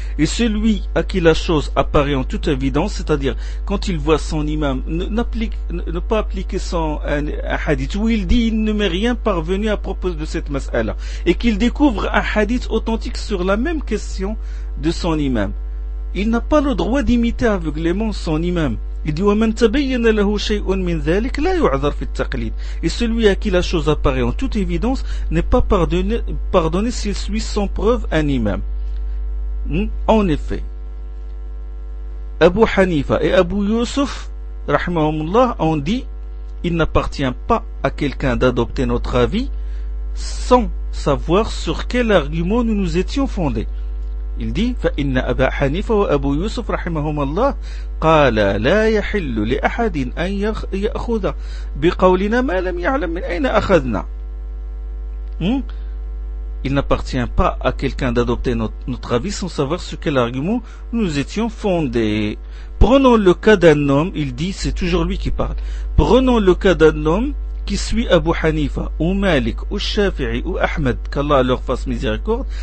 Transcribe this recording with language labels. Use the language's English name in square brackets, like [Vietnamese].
[French] Et celui à qui la chose apparaît en toute évidence, c'est-à-dire quand il voit son imam ne pas appliquer un hadith, où il dit il ne m'est rien parvenu à propos de cette mas'ala, et qu'il découvre un hadith authentique sur la même question de son imam, il n'a pas le droit d'imiter aveuglément son imam. Il dit [Arabic] وَمَنْ تَبَيَّنَ لَهُ شَيْءٌ مِنْ ذَلِكَ لَا يُعْذَرْ فِي التَّقْلِيدِ. [French] Et celui à qui la chose apparaît en toute évidence n'est pas pardonné s'il suit sans preuve un imam. En effet, Abu Hanifa et Abu Yusuf rahimahumullah ont dit il n'appartient pas à quelqu'un d'adopter notre avis sans savoir sur quel argument nous nous étions fondés. Il dit [Arabic] فإن أبا حنيفة وأبو يوسف رحمهما الله قال لا يحل لأحد أن يأخذ بقولنا ما لم يعلم من أين أخذنا. [French] Il n'appartient pas à quelqu'un d'adopter notre avis sans savoir sur quel argument nous étions fondés. Prenons le cas d'un homme, il dit, c'est toujours lui qui parle. Prenons le cas d'un homme qui suit Abu Hanifa, ou Malik, ou Shafi'i, ou Ahmed, qu'Allah leur fasse miséricorde.